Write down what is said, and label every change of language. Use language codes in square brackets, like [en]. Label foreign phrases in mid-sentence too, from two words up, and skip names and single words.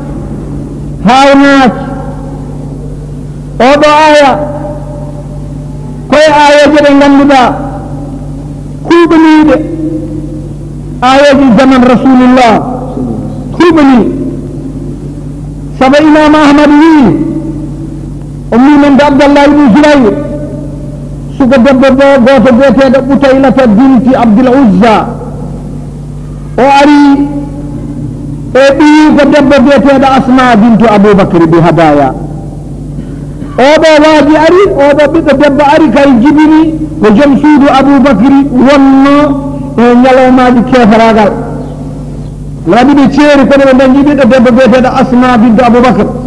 [ff] oɗo aya koye ayeje ɗe ganduɗa kuɓaniɗe ayeji [ar] زمن رسول الله [ff] kuɓani saba imam ahmad wi o mimende abdallah ibne zubayr suka debbo bo goto biyeteɗo ɓutaylata binti abdul uzza o ari e ɓiyi ko debbo biyeteɗo asma bintu aboubacry bi hadaya oɗo waaji ari oɗo ɓiɗɗo debbo ari kay jibini ko joom suudu aboubacry wonno e ñalawmaji kefaragal waɗi ɓe ceeri kono ɓe dañi ɓiɗɗo debbo biyeteɗo asma bintu aboubacry